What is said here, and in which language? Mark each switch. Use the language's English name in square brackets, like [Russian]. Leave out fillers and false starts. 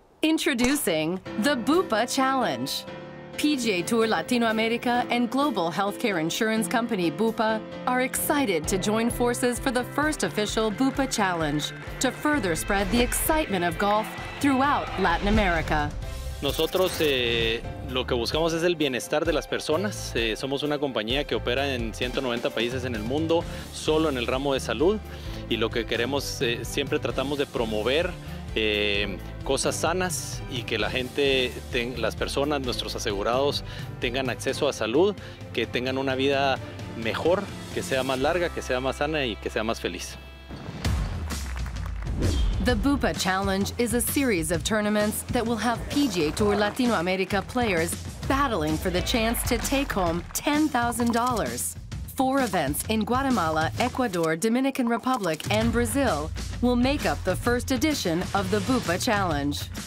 [English] Introducing the Bupa Challenge. PGA Tour Latinoamérica and global healthcare insurance company Bupa are excited to join forces for the first official Bupa Challenge to further spread the excitement of golf throughout Latin America. [Spanish] Nosotros lo que buscamos es el bienestar de las personas. Somos una compañía que opera en 190 países en el mundo, solo en el ramo de salud, y lo que queremos, siempre tratamos de promover cosas sanas y que la gente, las personas, nuestros asegurados tengan acceso a salud, que tengan una vida mejor, que sea más larga, que sea más sana y que sea más feliz. [English] The Bupa Challenge is a series of tournaments that will have PGA Tour Latinoamérica players battling for the chance to take home $10,000. 4 events in Guatemala, Ecuador, Dominican Republic, and Brazil will make up the first edition of the Bupa Challenge.